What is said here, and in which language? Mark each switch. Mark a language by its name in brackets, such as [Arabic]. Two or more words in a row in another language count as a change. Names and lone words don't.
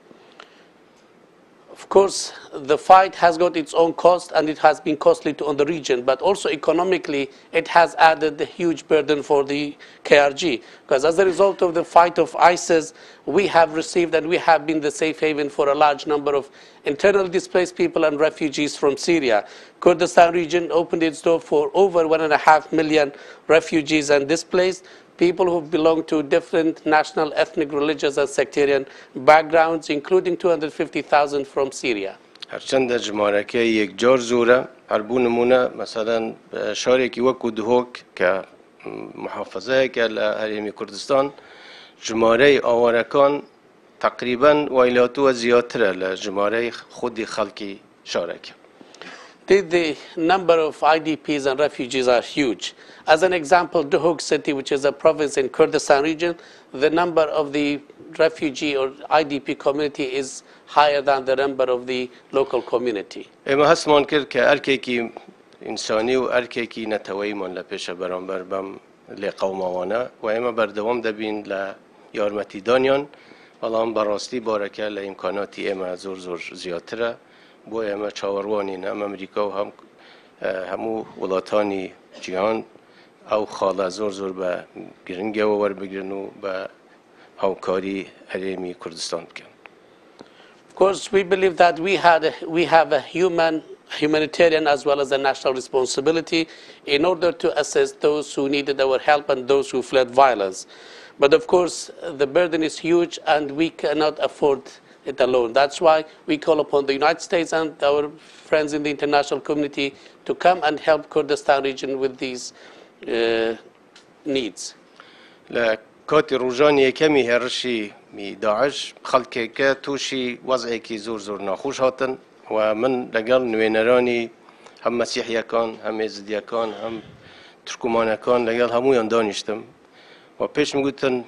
[English] Of course, the fight has got its own cost, and it has been costly on the region, but also economically, it has added a huge burden for the KRG. Because as a result of the fight of ISIS, we have received and we have been the safe haven for a large number of internally displaced people and refugees from Syria. Kurdistan region opened its door for over 1.5 million refugees and displaced people who belong to different national, ethnic, religious, and sectarian backgrounds, including 250,000 from Syria. [Central Kurdish] هەرچەندە ژمارەکە یەکجار زۆرە هەر بوو نمونە مەسەلەن شارێکی وەکو دهۆک کە محافەزەیەکە لە هەرێمی کوردستان ژمارەی ئاوارەکان تقریباً وایلاتووە زیاترە لە ژمارەی خودی خەڵکی شارەکە. [English] The number of IDPs and refugees are huge. As an example, Duhok city, which is a province in Kurdistan region, the number of the refugee or IDP community is higher than the number of the local community. [Central Kurdish] ئێمە هەستمان کرد کە ئەرکێکی ئینسانی و ئەرکێکی نەتەوەیمان لە پێشە بەرامبەر بەم لێ قەوماوانە و ئێمە بەردەوام دەبین لە یارمەتیدانیان بەڵام بەڕاستی بارەکە لە ئیمکاناتی ئێمە زۆر زیاترە بۆ ئێمە چاوەڕوانین ئەم ئەمریکا و هەموو وڵاتانی جیهان ئەو خاڵە زۆر بە گرنگەوە وەربگرن و بە هاوکاری هەرێمی کوردستان بکەن. [English] Of course, we believe that we have a humanitarian as well as a national responsibility in order to assist those who needed our help and those who fled violence. But of course, the burden is huge and we cannot afford it alone. That's why we call upon the United States and our friends in the international community to come and help Kurdistan region with these needs. [Central Kurdish] کاتی ڕۆژانی یەکەمی هێرشی داعش خەڵکێکە تووشی وەزعێکی زۆر ناخۆش هاتن و من لەگەڵ نوێنەرانی هەم مەسیحیەکان هەم ئێزدیەکان هەم تورکمانەکان لەگەڵ هەموویان دانیشتم و پێشم گوتن